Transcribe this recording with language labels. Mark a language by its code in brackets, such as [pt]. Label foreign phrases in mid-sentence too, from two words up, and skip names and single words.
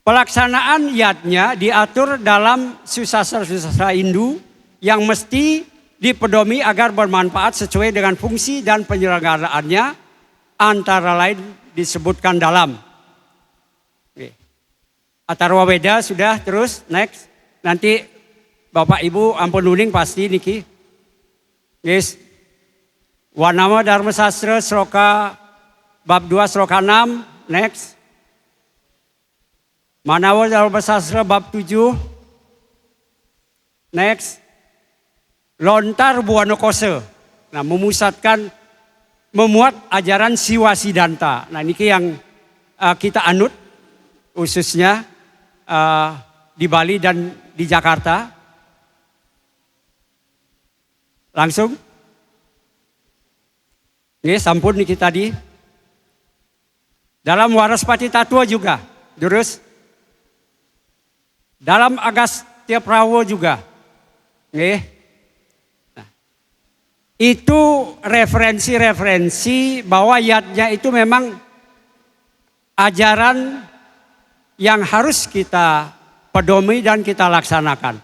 [id] Pelaksanaan yatnya diatur dalam susastra-susastra Hindu yang mesti dipedomi agar bermanfaat sesuai dengan fungsi dan penyelenggaraannya, antara lain disebutkan dalam. Oke. Atarwa Weda sudah, terus next. Nanti Bapak Ibu [ban] ampun nuning [id] pasti niki. Guys. Wanama Dharma Sastra Sloka bab 2 sloka 6, next. Manawa Dharma Sastra bab 7, next. Lontar Buana Kose. Nah, memuat ajaran Siwa Siddhanta. Nah, ini yang kita anut khususnya di Bali dan di Jakarta. Langsung. Ini [ban] sampun niki [id] tadi. Dalam Waraspati Tattwa juga. Terus. Dalam Agastya Prawo juga. Nih. Nah, itu referensi-referensi bahwa yatnya itu memang ajaran yang harus kita pedomi dan kita laksanakan.